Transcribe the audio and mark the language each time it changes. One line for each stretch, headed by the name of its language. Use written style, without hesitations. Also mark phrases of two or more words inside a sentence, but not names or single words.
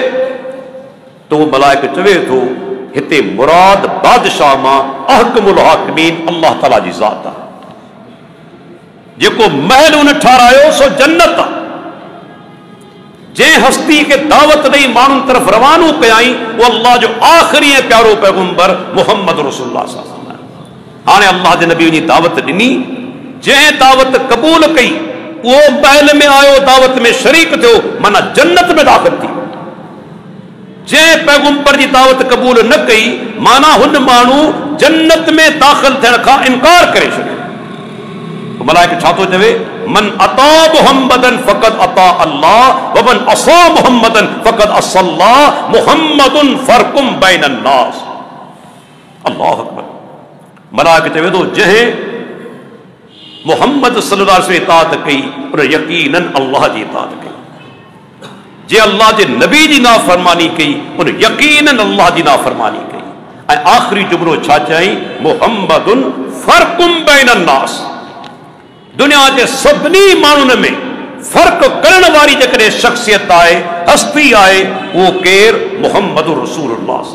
Sindhi: तो उहो मलाइक चवे थो, हिते मुराद बादशाह मां
Arabic: أحكم الحاكمين
Sindhi: अल्लाह ताला जी ज़ात आहे। जेको महल उन ठारायो सो जन्नत आहे। जंहिं हस्ती खे दावत ॾेई माण्हुनि तरफ़ रवानो कयाई, उहो अल्लाह जो आख़िरी ऐं प्यारो पैगंबर
Arabic: محمد رسول الله صلى الله عليه وسلم.
Sindhi: हाणे अल्लाह जे नबी जी दावत ॾिनी, जंहिं दावत क़बूल कई उहो महल में आयो, दावत में शरीक थियो, माना जन्नत में दाख़िल थी। जंहिं पैगंबर जी दावत क़बूल न कई, माना हुन माण्हू जन्नत में दाख़िल थियण खां इनकार करे छॾियो। मलाइक छा थो चवे,
Arabic: من أطاع محمدا فقد أطاع الله ومن عصى محمدا فقد عصى الله محمد فرق بين الناس. الله أكبر.
Sindhi: मलाइक चवे थो, जंहिं
Arabic: محمد صلى الله عليه وسلم
Sindhi: इताअत कई, उन यकीनन अल्लाह जी इताअत कई। जे अल्लाह जे नबी जी नाफ़रमानी कई, उन यकीनन अल्लाह जी नाफ़रमानी कई। ऐं आख़िरी जुमलो छा चई,
Arabic: محمد فرق بين الناس.
Sindhi: दुनिया जे सभिनी माण्हुनि में फ़र्क़ करण वारी जेकॾहिं शख़्सियत आहे, हस्ती आहे, उहो केरु,
Arabic: محمد رسول الله.